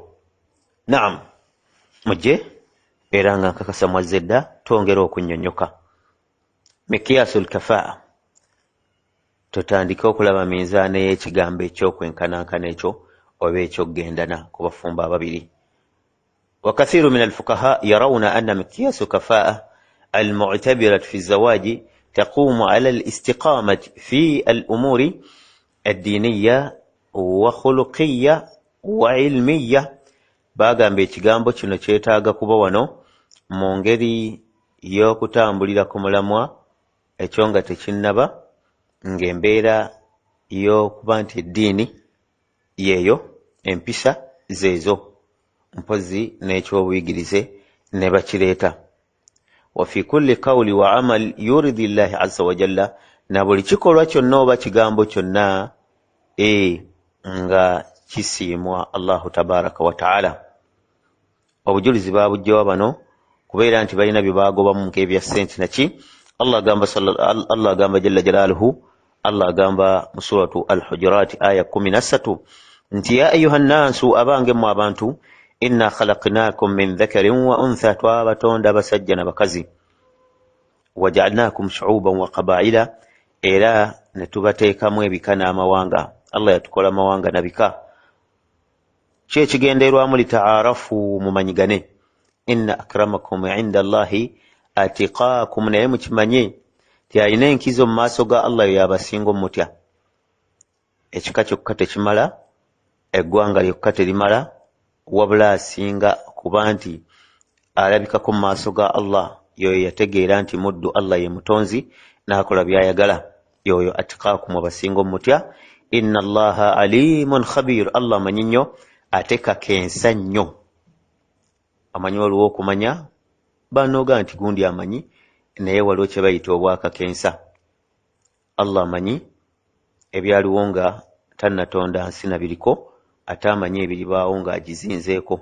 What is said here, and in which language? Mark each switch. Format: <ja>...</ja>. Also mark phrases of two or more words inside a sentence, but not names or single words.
<lg>Naam, mujje era nga nkakasa mwazze dda twongera okunnyonnyoka.</lg> <ar>مقياس الكفاءة,</ar> <lg>tutandike okulaba minzaani y'ekigambo eky'okwenkanankana ekyo oba eky'okgendana ku bafumbo ababiri.</lg> <ar>وكثير من الفقهاء يرون أن مقياس كفاءة المعتبرة في الزواج تقوم على الاستقامة في الأمور الدينية وخلقية وعلمية.</ar> <lg>bagamba ekigambo kino kyetaaga kuba wano mu ngeri y'okutambulira ku mulamwa ekyo nga tekinnaba, ng'embeera y'okuba nti eddiini yeeyo, empisa zeezo, mpozi n'ekyobuyigirize ne bakireeta.</lg> <ar>وفي كل قول وعمل يريد الله عز وجل,</ar> <lg>na buli kikolwa kyonna oba kigambo kyonna nga kisiimwa</lg> <ar>الله تبارك وتعالى.</ar> <lg>Obujulizi babujjawa bano kubeera nti balina bye baagobamu nk'ebya ssente naki. Allah agamba</lg> <ar>جل جلاله,</ar> <lg>Allah agamba mu suratu Al-Hujurat aya 13 nti</lg> <ar>يا أيها الناس,</ar> <lg>abange mu abantu,</lg> <ar>إنا خلقناكم من ذكر وأنثى,</ar> <lg>twabatonda basajja na bakazi,</lg> <ar>وجعلناكم شعوبا وقبائل,</ar> <lg>era ne tubateekamu ebika n'amawanga. Allah yatukola mawanga na bika. Ki ekigenderwamu? litaarafu, mumanyigane.</lg> <ar>إن أكرمكم عند الله أتقاكم,</ar> <lg>naye mukimanye ti alina enkizo mu maaso ga Allah yabasinga omutya. Ekika kyokka tekimala, eggwanga lyokka terimala, wabula asinga, kuba nti alabikako mu maaso ga Allah yoyo yategeera nti muddu Allah ye mutonzi n'akola byayagala, yoyo atiqaakum, abasinga omutya.</lg> <ar>إن الله عليم خبير,</ar> <lg>Allah amanyi nnyo ate kakensa nnyo. Amanyi waliwo okumanya banoga nti gundi amanyi, naye waliwo kye bayita obwakakensa. Allah amanyi ebyaliwo nga tannatonda nsi na biriko, ate amanyi ebiribaawo ng'agizinzeeko.</lg>